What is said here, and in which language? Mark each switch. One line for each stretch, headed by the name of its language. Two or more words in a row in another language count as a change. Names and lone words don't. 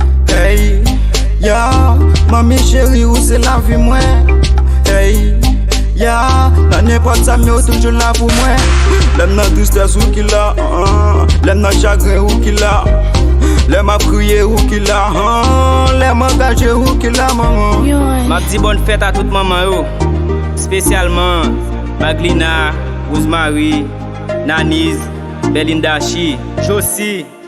Haitian Creole: Hey, ya, mami cheri, ou se lavi mwen. Hey, ya, nan nenpòt sa, mi yo toujou la pou mwen. Lè m nan tristès ou ki la, ah, lè m nan chagrin ou ki la, lè m ap kriye ou ki la, ah, lè m angaje ou ki la, maman. Yo, ouais. M ap di bon fèt a tout maman yo, espesyalman Maglina, Rosemary, Naniz, Belinda Chi, Josie.